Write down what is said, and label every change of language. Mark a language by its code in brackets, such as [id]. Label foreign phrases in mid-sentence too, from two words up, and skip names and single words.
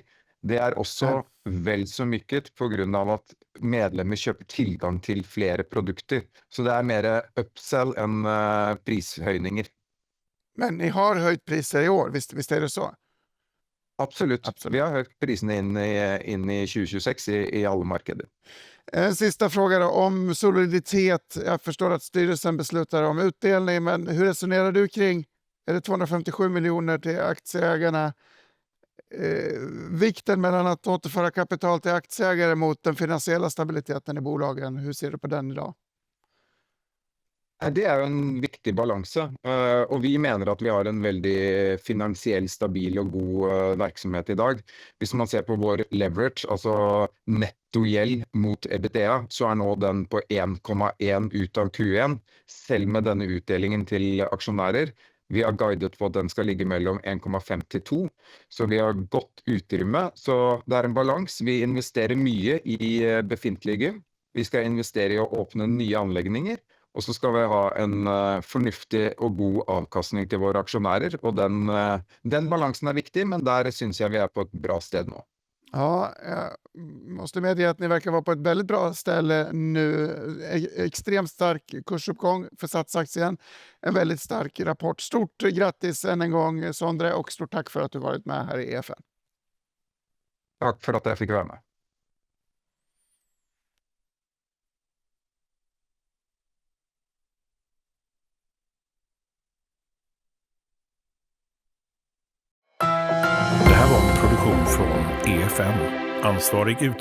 [no] Det er også vel så mye på grunn av at medlemmer kjøper tilgang til flere produkter. Så det er mer upsell enn prishøyninger. [sv] Men ni har höjt priser i år, visst är det så? [no] Absolutt. Vi har høyt prisene inn i 2026 i alle markeder. [sv] En sista fråga då, om soliditet. Jag förstår att styrelsen beslutar om utdelning, men hur resonerar du kring, är det 257 miljoner till aktieägarna? Vikten mellan att återföra kapital till aktieägare mot den finansiella stabiliteten i bolagen, hur ser du på den idag? [no] Det er jo en viktig balanse, og vi mener at vi har en veldig finansiell, stabil og god virksomhet i dag. Hvis man ser på vår leverage, altså nettogjeld mot EBITDA, så er nå den på 1,1 ut av Q1, selv med denne utdelingen til aksjonærer. Vi har guidet på at den skal ligge mellom 1,5 til 2, så vi har godt utrymme. Så det er en balans. Vi investerer mye i befintlige. Vi skal investere i å åpne nye anlegninger. Og så skal vi ha en fornuftig og god avkastning til våre aksjonærer, og den balansen er viktig, men der synes jeg vi er på et bra sted nå. [sv] Ja, jag måste medge att ni verkar vara på ett väldigt bra ställe nu. Extremt stark kursuppgång för Satsaktien. En väldigt stark rapport. Stort grattis än en gång Sondre och stort tack för att du varit med här i EFN. [no] Takk for at jeg fikk være med. [sv] Det här var en produktion från EFN.